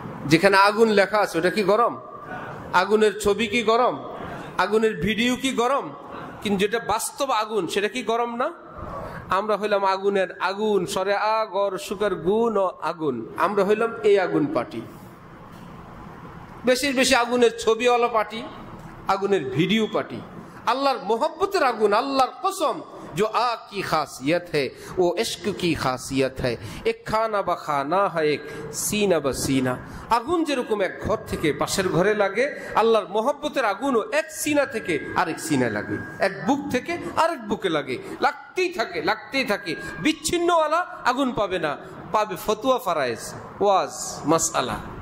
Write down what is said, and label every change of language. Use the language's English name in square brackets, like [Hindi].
[Bangla] যেখানে আগুন লেখা আছে ওটা কি গরম? আগুনের ছবি কি গরম? আগুনের ভিডিও কি গরম? কিন্তু যেটা বাস্তব আগুন সেটা কি গরম না? আমরা হইলাম আগুনের আগুন, সরে আগর সুকার গুণ ও আগুন, আমরা হইলাম এই আগুন পার্টি। বেশি বেশি আগুনের ছবিওয়ালা পার্টি, আগুনের ভিডিও পার্টি। আল্লাহর মোহব্বতের আগুন, আল্লাহর কসম, [Hindi] जो आग की खासियत है वो इश्क की खासियत है, एक खाना ब खाना है एक सीना ब सीना। [Bangla] আগুন যেরকম এক ঘর থেকে পাশের ঘরে লাগে, আল্লাহর মোহব্বতের আগুনও এক সিনা থেকে আরেক সিনায় লাগে, এক বুক থেকে আরেক বুকে লাগে, লাগতেই থাকে লাগতেই থাকে। বিচ্ছিন্নওয়ালা আগুন পাবে না, পাবে ফতুয়া ফারায়েজ, ওয়াজ, মাসআলা।